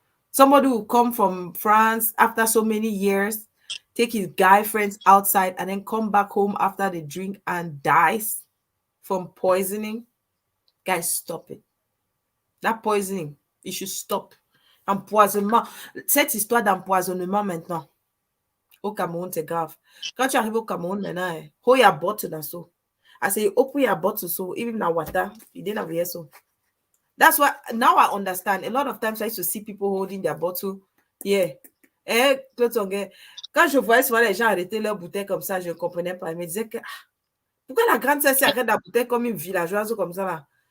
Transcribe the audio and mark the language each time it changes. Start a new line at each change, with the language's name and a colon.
English: Somebody who come from France after so many years, take his guy friends outside and then come back home after the drink and dies from poisoning. Guys, stop it. That poisoning, it should stop.
French: Empoisonnement. Cette histoire d'empoisonnement maintenant, au Cameroun, c'est grave. Quand tu arrives au Cameroun maintenant,
English: hold your bottle so. I say, open your bottle so, even na water, you didn't have so. That's why now I understand. A lot of times I used to see people holding their bottle. Yeah.
French: Quand je voyais souvent les gens arrêter leur bouteille comme ça, je ne comprenais pas. Ils me disaient que pourquoi la grande sœur s'arrête la bouteille comme une villageoise ou comme ça là?